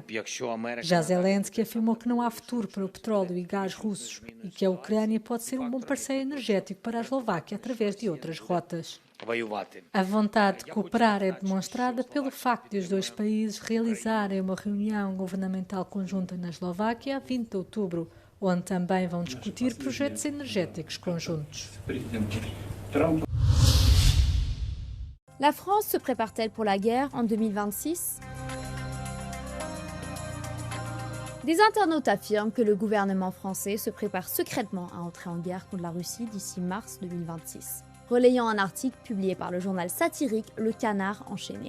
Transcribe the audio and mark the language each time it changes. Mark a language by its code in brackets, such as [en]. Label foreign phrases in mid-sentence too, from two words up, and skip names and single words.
[pt] Já Zelensky afirmou que não há futuro para o petróleo e gás russos e que a Ucrânia pode ser um bom parceiro energético para a Eslováquia através de outras rotas. A vontade de cooperar é demonstrada pelo facto de os dois países realizarem uma reunião governamental conjunta na Eslováquia a 20 de outubro, onde também vão discutir projetos energéticos conjuntos. [fr] La France se prépare-t-elle pour la guerre en 2026? Des internautes affirment que le gouvernement français se prépare secrètement à entrer en guerre contre la Russie d'ici mars 2026, relayant un article publié par le journal satirique Le Canard enchaîné.